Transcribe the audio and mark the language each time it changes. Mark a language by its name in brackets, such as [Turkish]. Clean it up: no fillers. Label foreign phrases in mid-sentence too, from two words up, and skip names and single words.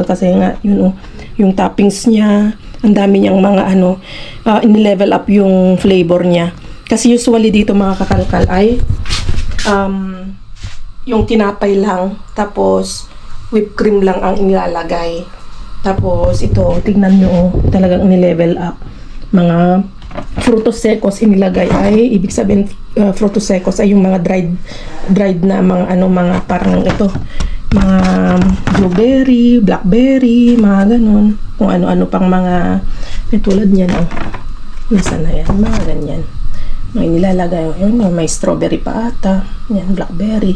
[Filipino] Kasi nga yung toppings niya, ang dami niyang mga [English] in-level up [Filipino] yung flavor niya. Kasi usually dito mga kakalkal ay yung tinapay lang, tapos [English] whipped cream [Filipino] lang ang inilalagay. Tapos ito, tignan nyo, talagang [English] ni-level up. [Filipino] Mga [Spanish] frutos secos [Filipino] inilagay ay, ibig sabihin [Spanish] frutos secos [Filipino] ay yung mga dried na mga parang ito, mga [English] blueberry, blackberry, [Filipino] mga ganun. Kung ano-ano pang mga tulad niyan. Nasaan na yan? Mga ganyan. Mga inilalagay. May strawberry pa ata. Yan, blackberry.